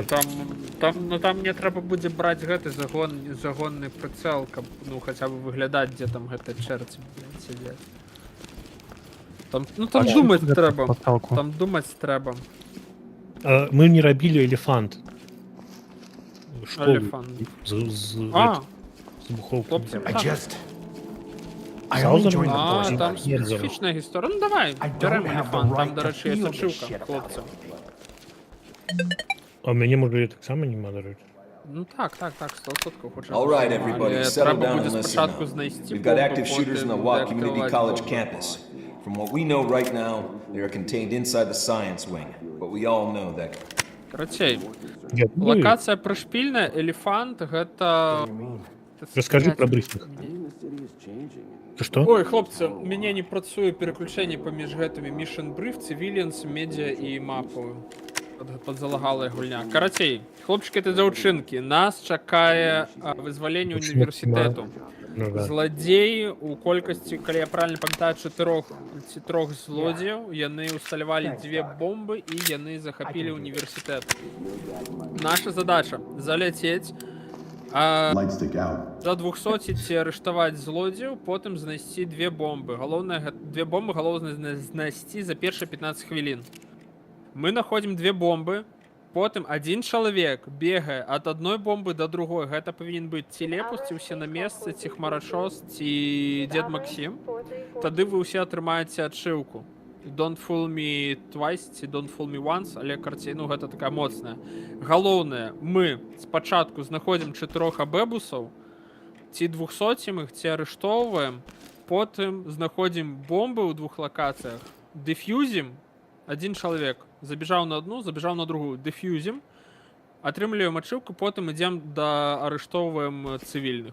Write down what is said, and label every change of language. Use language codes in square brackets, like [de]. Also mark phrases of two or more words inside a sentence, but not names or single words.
[be] там мне трэба будзе браць гэты загонны прыцэл, каб ну хаця бы выглядаць, дзе там гэта чэрці сядзяць. Там думаць трэба. Там думаць трэба. Мы не рабілі элефант. Школу Элефант. з выбухоўкамі. Хлопцы, [en] I only joined the [be] А, force. там Нет, специфічная гісторыя. Ну давай, [en] I don't [be] бярем [en] have the [be] элефант. Там, right да to рэчы, є [en] feel this [be] сачыўка, shit хлопцы. А мяне можа таксама не мадарыць. Ну так, 100% хоча. [en] All right, everybody, settle [be] Трэба down будзе [en] and listen [be] спачатку up. знайсці [en] We've got [be] бомбы, [en] active shooters in the [be] потым Watt Community дэактываваць College бомбы. campus. [en] From what we know right now, they are contained inside the science wing. But we all know that [be] Карацей, Я думаю, лакацыя прышпільная, элефант гэта... Раскажы пра брифінг. Ты што? Ой, хлопцы, у мяне не працуе пераключэнне паміж гэтымі Mission Brief, Civilians, медіа і мапу. Падзалагалая гульня. Карацей, хлопчыкі і дзяўчынкі, нас чакае вызваленне універсітэту. Ну, да. Зладзеі у колькасці, калі я правильно памятаю, 4 ці 3 злодзеяў, яны ўсталявалі 2 бомбы і яны захапілі універсітэт. Наша задача заляцець, [en] Lights stick out. [be] за 200 ці арыштаваць злодзеяў, потым знайсці 2 бомбы. Галоўнае, 2 бомбы галоўна знайсці за першыя 15 хвілін. Мы находзім 2 бомбы, потым один чалавек бегае ад адной бомбы да другой. Гэта павінен быць ці Лепус, ці ўсе на месцы, ці Хмарачос, ці Дед Максім. Тады вы ўсе атрымаеце адшыўку. [en] Don't fool me twice, [be] ці [en] don't fool me once, [be] але карцей, ну гэта такая моцная. Галоўнае, мы спачатку знаходзім 4 абэбусаў, ці 200 іх, ці арыштоўваем, потым знаходзім бомбы ў 2 лакацыях, дэфьюзім, один чалавек забежаў на одну, забежаў на другую, дэфьюзім, атрымліваем ачыўку, потым ідзем да арыштоўваем цывільных.